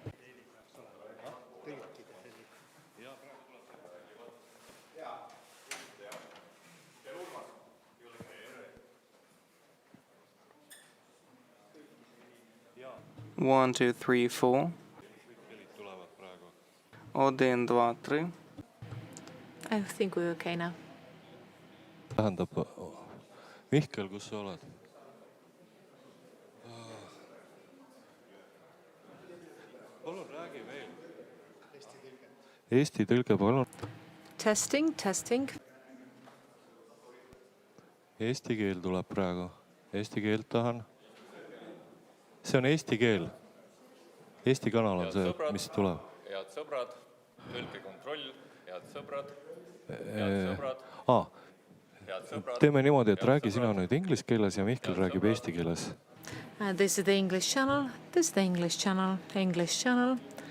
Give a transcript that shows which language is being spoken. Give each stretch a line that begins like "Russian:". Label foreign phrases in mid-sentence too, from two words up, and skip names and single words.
English: One, two, three, four. 1, 2, 3. I think we're okay now.
Estonian: Tähendab, Mihkel, kus sa oled? Palun räägi veel. Eesti tõlge, palun. Testing, testing. Eesti keel tuleb praegu. Eesti keelt tahan. See on eesti keel. Eesti kanal on see, mis tuleb. Head sõbrad, tõlkekontroll, head sõbrad, head sõbrad, head sõbrad. Teeme niimoodi, et räägi sina nüüd inglise keeles ja Mihkel räägib eesti keeles.
English: This is the English channel. This is the English channel. English channel.